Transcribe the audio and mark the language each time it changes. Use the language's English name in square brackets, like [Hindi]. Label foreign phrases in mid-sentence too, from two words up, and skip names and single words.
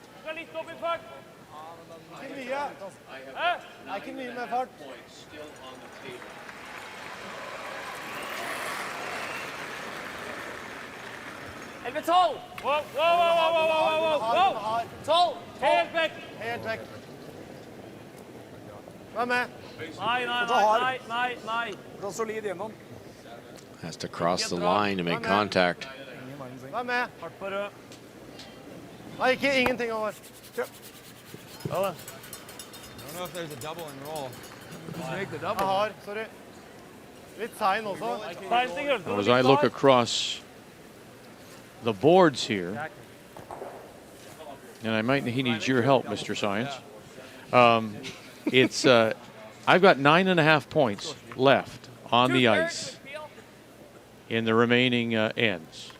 [Norwegian] Elve 12. [English] Whoa, whoa, whoa, whoa, whoa, whoa, whoa. 12. [Norwegian] Helt vekk. Helt vekk. Vær med. Nei. Gå solid gjennom. [English] Has to cross the line to make contact. [Norwegian] Vær med. Hardt på rød. Nei, ikke ingenting over. Kjøp. [English] I don't know if there's a double and roll. Just make the double. [Norwegian] Jeg har, sorry. Litt sein også. [English] Now, as I look across the boards here, and I might need your help, Mr. Science. It's I've got 9.5 points left on the ice in the remaining ends.